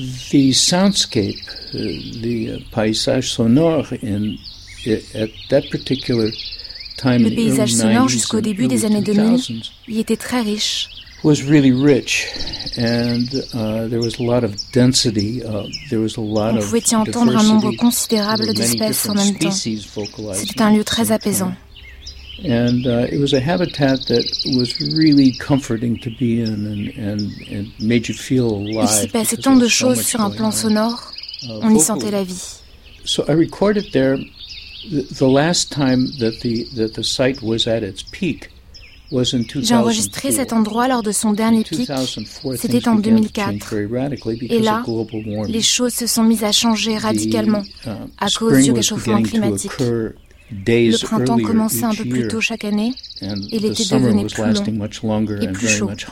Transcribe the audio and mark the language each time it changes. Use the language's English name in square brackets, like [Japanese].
[English] The soundscape, the [French] paysage sonore [English] in at that particular time. [French] Le paysage sonore jusqu'au début des années 2000, il était très riche. [English] Was really rich, and there was a lot of density. There was a lot of. [French] On pouvait y entendre un nombre considérable d'espèces en même temps. C'était un lieu très apaisant. [English] And it was a habitat that was really comforting to be in and made you feel alive. [French] Il s'y passait tant de choses sur un plan sonore, on y sentait la vie. [English] So I recorded there the last time that the site was at its peak was in 2004. [French] J'ai enregistré cet endroit lors de son dernier pic. C'était en 2004. Et là, les choses se sont mises à changer radicalement à cause du réchauffement climatique. Le printemps commençait un peu plus tôt chaque année et l'été devenait plus long et plus chaud.